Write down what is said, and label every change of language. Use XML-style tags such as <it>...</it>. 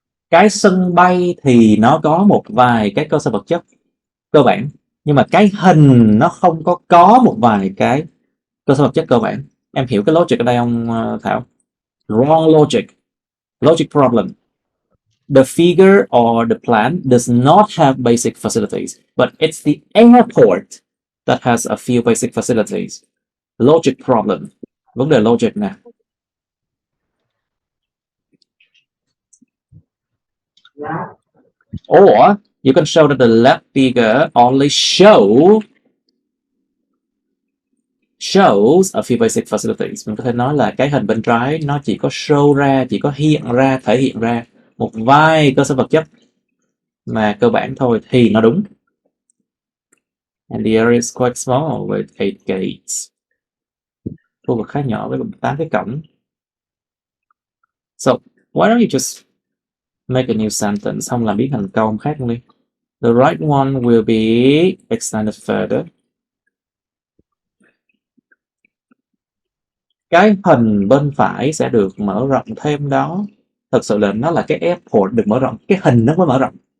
<vi>Cái sân bay thì nó có một vài cái cơ sở vật chất cơ bản, nhưng mà cái hình nó không có một vài cái cơ sở vật chất cơ bản. Em hiểu cái logic ở đây không Thảo?</vi> <en>Wrong logic. Logic problem. The figure or the plan does not have basic facilities, but it's the airport that has a few basic facilities. Logic problem.</en> <vi>Vấn đề logic nè.</vi> <en>Or you can show that the left figure only shows a few basic facilities.</en> <vi>Mình có thể nói là cái hình bên trái nó chỉ có show ra, chỉ có thể hiện ra một vài cơ sở vật chất mà cơ bản thôi thì nó đúng.</vi> <en>And the area is quite small with 8 gates.</en> <vi>Khu vực khá nhỏ với 8 cái cổng.</vi> <en>So, why don't you just make a new sentence,</en> <vi>không làm biến thành câu khác luôn đi.</vi> <en>The right one will be extended further.</en> <vi>Cái hình bên phải sẽ được mở rộng thêm đó. Thật sự là nó là cái airport được mở rộng, cái hình nó mới mở rộng.</vi>